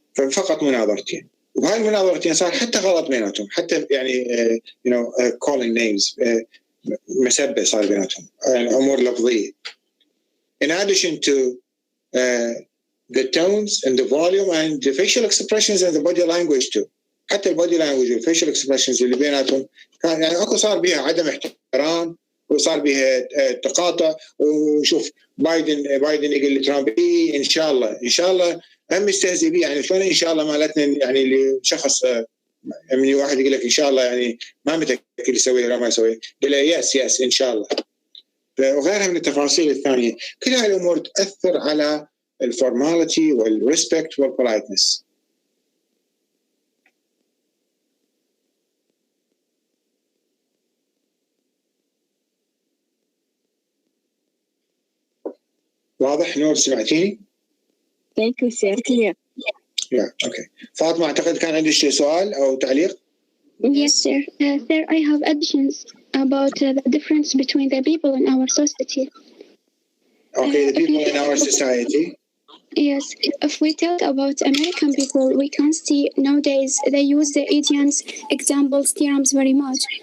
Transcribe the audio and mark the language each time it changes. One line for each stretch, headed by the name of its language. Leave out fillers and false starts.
Arabic: فقط مناظرتين. وهاي المناظرتين صار حتى غلط بيناتهم. حتى يعني
English: calling names
Arabic: مسبة صار بيناتهم. أمور لفظية.
English: In addition to the tones and the volume and the facial expressions and the body language too.
Arabic: حتى البودي لانجوج والفيشل اكسبريشنز اللي بيناتهم كان يعني اكو صار بها عدم احترام وصار بها تقاطع. ونشوف بايدن يقول لترامب ان شاء الله هم يستهزئ بيه يعني شلون ان شاء الله مالتنا يعني لشخص من واحد يقول لك ان شاء الله يعني ما متاكد يسوي ولا ما يسوي قال له يس ان شاء الله. وغيرها من التفاصيل الثانيه كل هذه الامور تاثر على الفورماليتي والريسبكت والبولايتنس. واضح نور سمعتيني؟
English: Thank you, sir. Clear. Yeah, okay.
Arabic: فاطمة أعتقد كان عندك سؤال أو تعليق؟
English: Yes, sir. Sir, I have additions about the difference between the people in our society. Okay, the people in our society. Yes, if we talk about American people, we can see nowadays they use the idioms, examples, theorems very much.